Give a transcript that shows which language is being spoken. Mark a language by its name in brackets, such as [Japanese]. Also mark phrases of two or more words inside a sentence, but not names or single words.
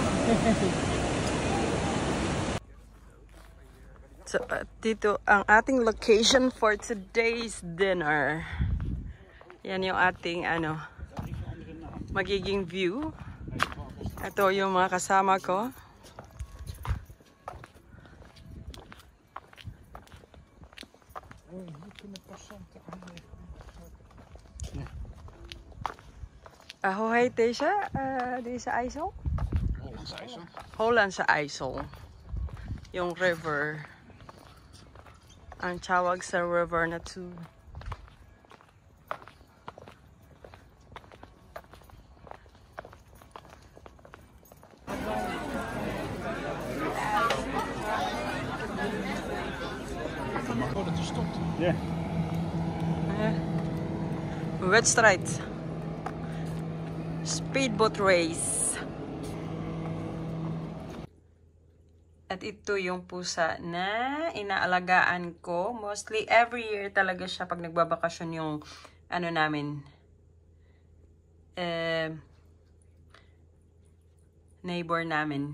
[Filipino] So, dito ang ating location [English] for today's dinner. [Filipino] Yan yung ating magiging view. Ito yung mga kasama ko. [Dutch] Hoe heet deze IJssel? Hollandse IJssel. Hollandse IJssel. [Filipino] Yung river. Ang tawag sa river na to. [Dutch] Oh, dat is stopt. Ja. Wedstrijd. [English] Speedboat race. [Filipino] At ito yung pusa na inaalagaan ko. [English] Mostly every year [Filipino] talaga siya pag nagbabakasyon yung namin. Neighbor namin.